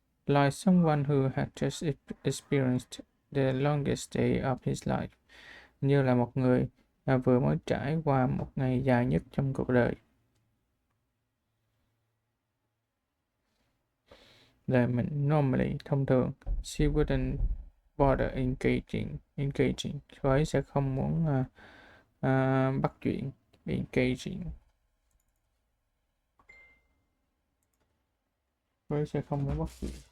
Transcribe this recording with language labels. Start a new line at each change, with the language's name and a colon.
English: Like someone who had just experienced the longest day of his life.
Vietnamese: Như là một người vừa mới trải qua một ngày dài nhất trong cuộc đời. Là mình normally, thông thường.
English: She wouldn't bother engaging.
Vietnamese: Cô ấy sẽ không muốn bắt chuyện. Engaging. Cô ấy sẽ không muốn bắt chuyện.